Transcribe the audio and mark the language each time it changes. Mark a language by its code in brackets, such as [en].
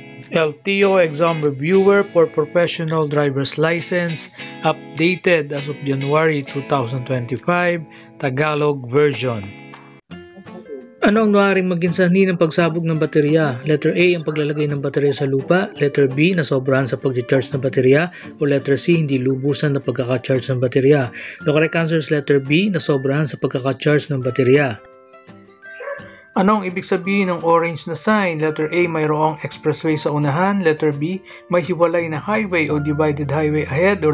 [en] LTO Exam Reviewer for Professional Driver's License, updated as of January 2025, Tagalog version. [tl] Ano ang maaaring maging sanhi ng pagsabog ng baterya? Letter A, ang paglalagay ng baterya sa lupa. Letter B, nasobrahan sa pag-charge ng baterya. O letter C, hindi lubusan na pagkaka-charge ng baterya. [en] The correct answer is letter B, [tl] nasobrahan sa pagkaka-charge ng baterya. Ano ang ibig sabihin ng orange na sign? Letter A, mayroong expressway sa unahan. Letter B, may hiwalay na highway o [en] divided highway ahead.